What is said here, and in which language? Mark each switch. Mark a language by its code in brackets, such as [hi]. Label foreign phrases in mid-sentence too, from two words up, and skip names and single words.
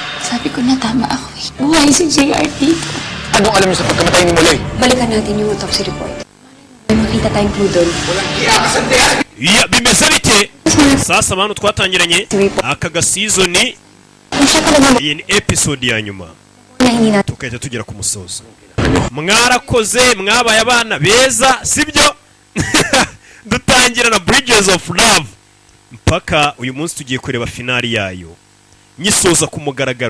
[tl] Sabi ko na tama ako eh. Buhay si JR dito. Anong alam niyo sa pagkamatay ni Muloy? Balikan natin yung [en] autopsy report. [tl] May makita tayong clue doon. [rw] Ya bimeze bite sasa abantu twatangiranye aka season iyi ni episode ya nyuma tukajya tugera ku musozo. Mwarakoze mwabaye abana beza sibyo? Dutangira na Bridges of Love mpaka uyu munsi tugiye kureba finali yayo nyisoza ku mugaragaro.